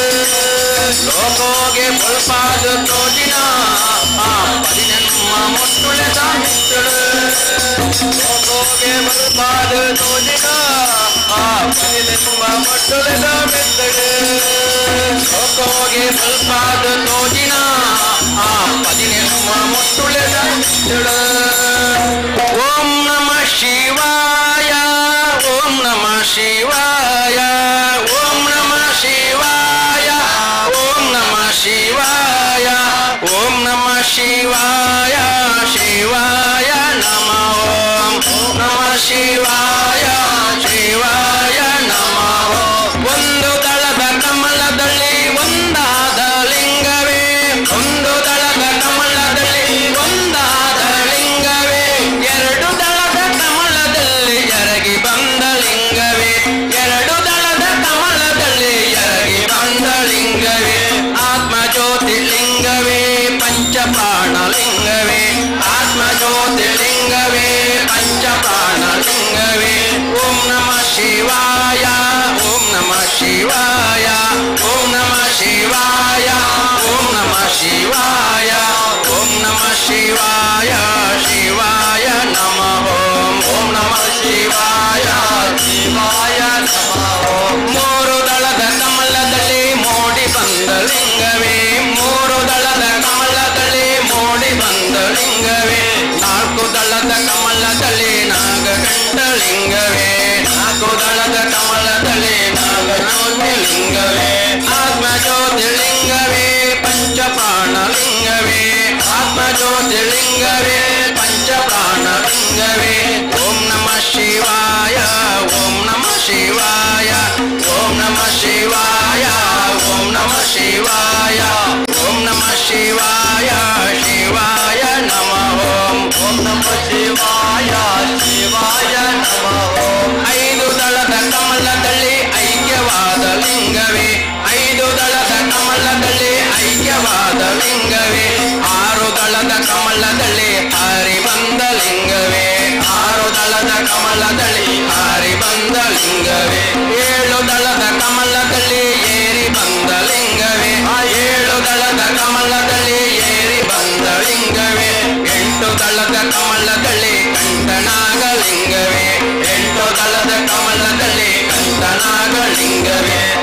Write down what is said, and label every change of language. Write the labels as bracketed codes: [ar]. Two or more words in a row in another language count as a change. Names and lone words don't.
[tcy] ಲೋಕೋಗೆ ಬಲ್ಪಾದ ತೋಜಿನ ಆ ಪದಿನೆಮ್ಮ ಮೊಟ್ಟುಲೆದ ಮೆತ್ತಡೆ ಲೋಕೋಗೆ ಬಲ್ಪಾದ ತೋಜಿನ ಆ ಪದಿನೆಮ್ಮ ಮೊಟ್ಟುಲೆದ ಮೆತ್ತಡೆ ಲೋಕೋಗೆ ಬಲ್ಪಾದ ತೋಜಿನ ಆ ಪದಿನೆಮ್ಮ ಮೊಟ್ಟುಲೆದ ಮೆತ್ತಡೆ [sa] ಓಂ ನಮಃ ಶಿವಾಯ ಓಂ ನಮಃ ಶಿವಾಯ ಓಂ ನಮಃ ಶಿವಾಯ ಶಿವಾಯ ಶಿವಾಯ ನಮಃ ಓಂ ನಮಃ ಶಿವಾಯ ಶಿವಾಯ ನಮಃ [kn] ಒಂದು ದಳದ ಕಮಲದಲ್ಲಿ ಒಂದಾದ ಲಿಂಗವೇ ಒಂದು ದಳದ ಕಮಲದಲ್ಲಿ ಒಂದಾದ ಲಿಂಗವೇ ಎರಡು ದಳದ ಕಮಲದಲ್ಲಿ ಎರಗಿ ಬಂದ ಲಿಂಗವೇ ಎರಡು ದಳದ ಕಮಲದಲ್ಲಿ ಎರಗಿ ಬಂದ ಲಿಂಗವೇ ಆತ್ಮಜ್ಯೋತಿರ್ಲಿಂಗವೇ ಪಂಚಪ್ರಾಣಲಿಂಗವೇ ಆತ್ಮಜ್ಯೋತಿರ್ಲಿಂಗವೇ ಪಂಚಪ್ರಾಣಲಿಂಗವೇ [sa] ಓಂ ನಮಃ ಶಿವಾಯ ಓಂ ನಮಃ ಶಿವಾಯ ಓಂ ನಮಃ ಶಿವಾಯ ಓಂ ನಮಃ ಶಿವಾಯ ಓಂ ನಮಃ ಶಿವಾಯ ಶಿವಾಯ ನಮಃ ಓಂ ನಮಃ ಶಿವಾಯ ಶಿವಾಯ ನಮಃ [kn] ಮೂರು ದಳದ ಕಮಲದಲ್ಲಿ ಮೂಡಿ ಬಂದ ಲಿಂಗವೇ ಮೂರು ದಳದ ಕಮಲದಲ್ಲಿ ಮೂಡಿ ಬಂದ ಲಿಂಗವೇ ನಾಲ್ಕು ದಳದ ಕಮಲದಲ್ಲಿ ನಾಗಕಂಠ ಲಿಂಗವೇ ನಾಲ್ಕು ದಳದ ಕಮಲದಲ್ಲಿ ನಾಗಜ್ಯೋತಿ ಲಿಂಗವೇ ಆತ್ಮಜ್ಯೋತಿರ್ಲಿಂಗವೇ ಪಂಚಪ್ರಾಣಲಿಂಗವೇ ಆತ್ಮಜ್ಯೋತಿರ್ಲಿಂಗವೇ ಪಂಚಪ್ರಾಣಲಿಂಗವೇ [sa] ಓಂ ನಮಃ ಶಿವಾಯ ಓಂ ನಮಃ ಶಿವಾಯ ಓಂ ನಮಃ ಶಿವಾಯ ಓಂ ನಮಃ ಶಿವಾಯ ಓಂ ನಮಃ ಶಿವಾಯ ಶಿವಾಯ ನಮಃ ಓಂ ನಮಃ ಶಿವಾಯ ಶಿವಾಯ ನಮಃ [kn] ಐದು ದಳದ ಕಮಲದಲ್ಲಿ ಐಕ್ಯವಾದ ಲಿಂಗವೇ ಐದು ದಳದ ಕಮಲದಲ್ಲಿ ಐಕ್ಯವಾದ ಲಿಂಗವೇ ಆರು ದಳದ ಕಮಲದಲ್ಲಿ ಹಾರಿ ಬಂದ ಲಿಂಗವೇ ಆರು ದಳದ ಕಮಲದಲ್ಲಿ ಹಾರಿ ಬಂದ ಲಿಂಗವೇ ಏಳು ದಳದ ಕಮಲದಲ್ಲಿ ಏರಿ ಬಂದ ಲಿಂಗವೇ ಏಳು ದಳದ ಕಮಲದಲ್ಲಿ ಏರಿ ಬಂದ ಲಿಂಗವೇ ಎಂಟು ದಳದ ಕಮಲದಲ್ಲಿ ಕಂಠನಾಗ ಲಿಂಗವೇ ಎಂಟು ದಳದ ಕಮಲದಲ್ಲಿ ಕಂಠನಾಗ ಲಿಂಗವೇ